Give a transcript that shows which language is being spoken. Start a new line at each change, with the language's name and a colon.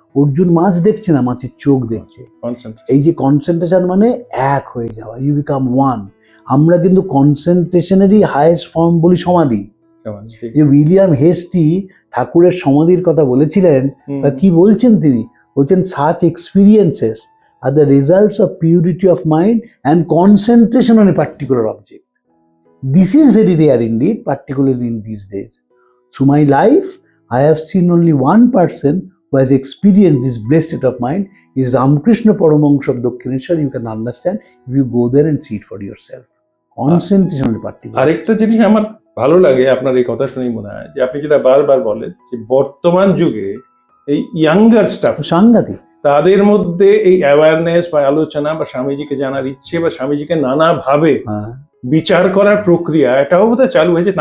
Bangla: অর্জুন মাছ দেখছে না, মাছের চোখ দেখছে। এই যে কনসেন্ট্রেশন মানে এক হয়ে যাওয়া,
English: You become one.
Bangla: আমরা কিন্তু কনসেন্ট্রেশনেরই হাইয়েস্ট ফর্ম বলি সমাধি। যে উইলিয়াম হেস্টি ঠাকুরের সমাধির কথা বলেছিলেন, তা কি বলছেন তিনি? বলছেন
English: such experiences are the results of purity of mind and concentration on a particular object. This is very rare indeed, particularly in these days. Through my life, I have seen only one person who has experienced this blessed state of mind. Is Ramakrishna Paramahansa of Dakshineshwar. You can understand if you go there and see it for yourself. Concentration on a particular.
Bangla: আরেকটা জিনিস আমার ভালো লাগে আপনার এই কথা শুনেই মনে হয় যে আপনি যেটা বারবার বলেন যে বর্তমান যুগে এই ইয়াঙ্গার স্টাফ সাংঘাতিক, তাদের মধ্যে এই অ্যাওয়ারনেস বা আলোচনা বা স্বামীজিকে জানার ইচ্ছে বা স্বামীজিকে নানাভাবে বিচার করার প্রক্রিয়া, এটাও বোধহয় চালু হয়েছে।